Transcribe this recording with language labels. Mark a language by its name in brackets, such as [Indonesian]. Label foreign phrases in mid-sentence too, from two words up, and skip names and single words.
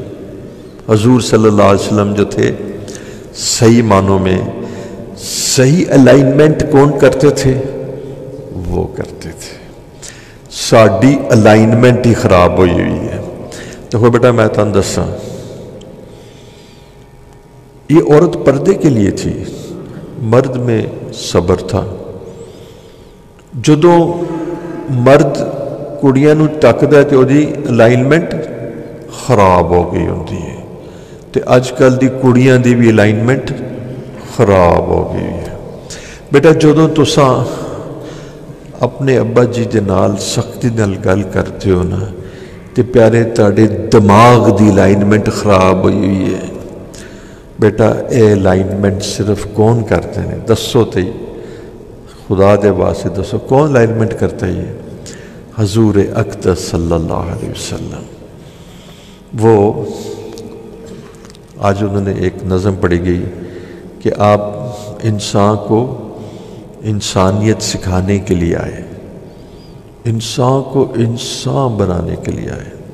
[Urdu] حضور صلی اللہ علیہ وسلم جو تھے، صحیح معنوں میں صحیح الائنمنٹ کون کرتے تھے? وہ کرتے تھے. [Punjabi] ساڈی الائنمنٹ ہی خراب ہوئی ہوئی ہے. دیکھو بیٹا میں تہانوں دساں, [Urdu] یہ عورت پردے کے لیے تھی، مرد میں صبر تھا. [Punjabi] جدوں مرد کڑیاں نوں تکدا تے اودی الائنمنٹ خراب ہو گئی ہوندی ہے، تے اجکل دی کڑیاں دی بھی الائنمنٹ خراب ہو گئی ہے. بیٹا جدوں تساں اپنے ابا جی دے نال سختی نال گل کرتے ہو نا، تے پیارے تہاڈے دماغ دی الائنمنٹ خراب ہوئی ہوئی ہے. بیٹا اے الائنمنٹ صرف کون کرتے ہیں؟ دسو تے خدا دے واسطے دسو کون الائنمنٹ کرتا ہے؟ [Urdu] یہ حضور اقدس صلی اللہ علیہ وسلم۔ وہ آج انہوں نے ایک نظم پڑھی گئی کہ آپ انسان کو انسانیت سکھانے کے لیے آئے، انسان کو انسان بنانے کے لیے آئے۔